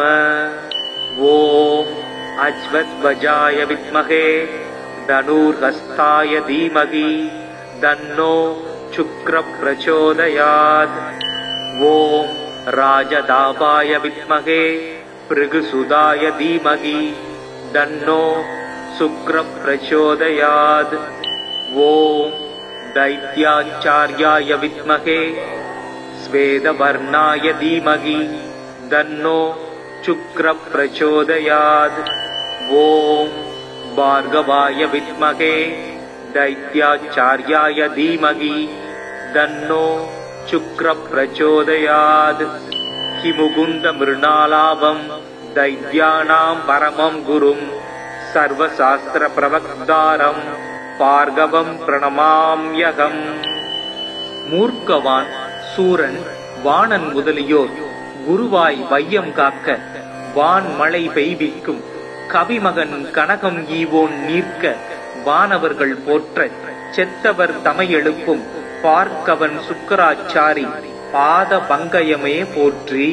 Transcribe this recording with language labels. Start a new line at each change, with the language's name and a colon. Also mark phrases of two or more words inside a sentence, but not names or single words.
Sanskrit: ॐ अश्वध्वजाय विद्महे धनुर्हस्ताय धीमहि तन्नो शुक्रः प्रचोदयात्. ॐ राजताभाय विद्महे भृगुसुताय धीमहि तन्नो शुक्रः प्रचोदयात्. ஓம் दैत्याचार्याय विद्महे स्वेदवर्णाय धीमहि तन्नो शुक्रः प्रचोदयात्. ओम भार्गवाय विद्महे दैत्याचार्याय धीमहि तन्नो शुक्रः प्रचोदयात्. हिमुकुन्दमृणालाभं दैत्यानां परमं गुरुं सर्वशास्त्रप्रवक्तारं भार्गवं प्रणमाम्यहम्.
Tamil: மூர்க்கவான், சூரன், வாணன் முதலியோர் குருவாய் வையம் காக்க வான் மழை பெய்விக்கும் கவிமகன் கனகம் ஈவோன் நீர்க்க வானவர்கள் போற்ற செத்தவர் தமை எழுப்பும் பார்க்கவன் சுக்கராச்சாரி பாத பங்கயமே போற்றி.